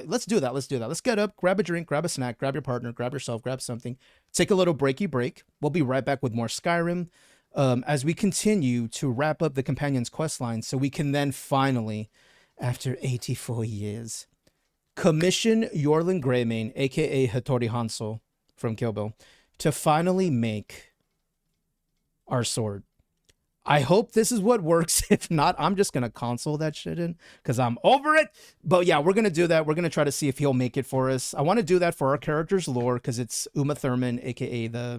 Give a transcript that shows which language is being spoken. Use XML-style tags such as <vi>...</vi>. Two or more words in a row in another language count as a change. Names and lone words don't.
<en>Let's do that. Let's do that. Let's get up, grab a drink, grab a snack, grab your partner, grab yourself, grab something. Take a little breaky break. We'll be right back with more Skyrim as we continue to wrap up the Companion's questline so we can then finally, after 84 years, commission Yorlin Greymane, a.k.a. Hattori Hanzō from Kill Bill, to finally make our sword. I hope this is what works. If not, I'm just going to console that shit in because I'm over it. But yeah, we're going to do that. We're going to try to see if he'll make it for us. I want to do that for our character's lore because it's Uma Thurman, a.k.a.</en>